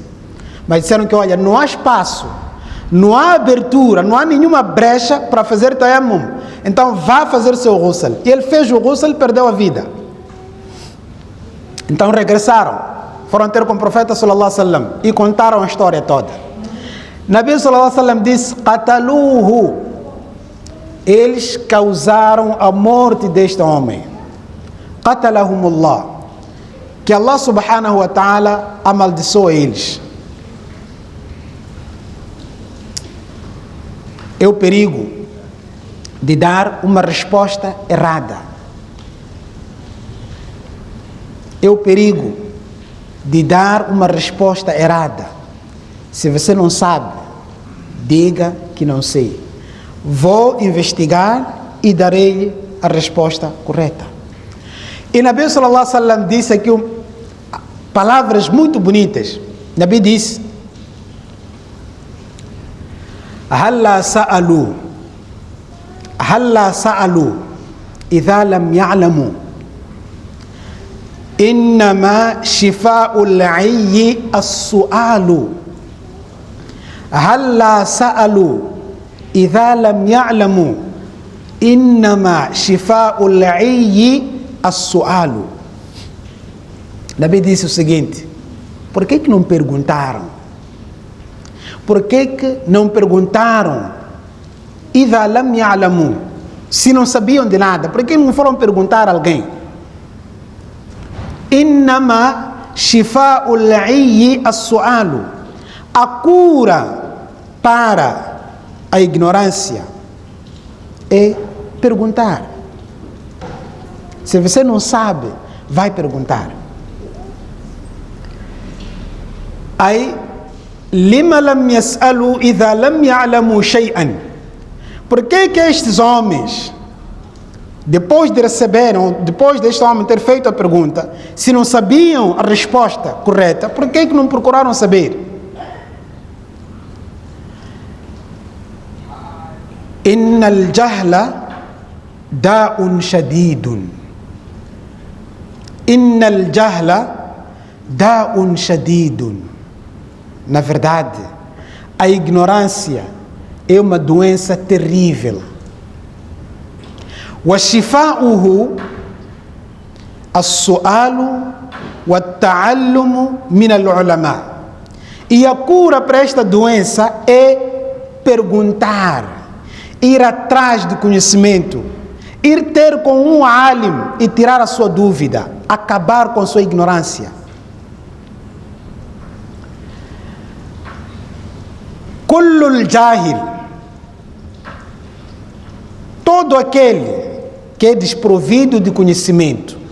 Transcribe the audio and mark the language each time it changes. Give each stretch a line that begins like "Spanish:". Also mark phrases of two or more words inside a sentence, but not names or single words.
Portuguese: Mas disseram que, olha, não há espaço, não há abertura, não há nenhuma brecha para fazer tayammum, então vá fazer seu ghusl. E ele fez o ghusl e perdeu a vida. Então regressaram, foram ter com o profeta
Arabic: صلى الله عليه وسلم
Portuguese: e contaram a história toda.
Arabic: نبي صلى الله عليه وسلم
Portuguese: disse: qataluhu, eles causaram a morte deste homem. Qatalahumullah, que
Arabic: الله سبحانه وتعالى
Portuguese: amaldiçoou eles. É o perigo de dar uma resposta errada. É o perigo de dar uma resposta errada. Se você não sabe, diga que não sei. Vou investigar e darei a resposta correta. E
Arabic: نبي صلى الله عليه وسلم
Portuguese: disse aqui palavras muito bonitas. Nabi disse:
Arabic: هلا سألوا إذ لم يعلموا إنما شفاء العي السؤال. هلا سألوا إذ لم يعلموا إنما شفاء العي السؤال.
Portuguese: Nabi disse o seguinte: por que não perguntaram? Por que não perguntaram?
Arabic: إذ لم يعلموا,
Portuguese: se não sabiam de nada, por que não foram perguntar a alguém?
Arabic: إنما شفاء العي السؤال.
Portuguese: A cura para a ignorância é perguntar. Se você não sabe, vai perguntar. Aí,
Arabic: لم لم يسألوا إذ لم يعلموا شيئا.
Portuguese: Por que estes homens, depois de receberem, depois deste homem ter feito a pergunta, se não sabiam a resposta correta, por que não procuraram saber?
Arabic: إن الجهل داء شديد. إن الجهل داء شديد.
Portuguese: Na verdade, a ignorância é uma doença terrível.
Arabic: وشفاؤه السؤال والتعلم من العلماء.
Portuguese: E a cura para esta doença é perguntar, ir atrás do conhecimento, ir ter com um alim e tirar a sua dúvida, acabar com a sua ignorância.
Arabic: كل جاهل,
Portuguese: todo aquele que é desprovido de conhecimento.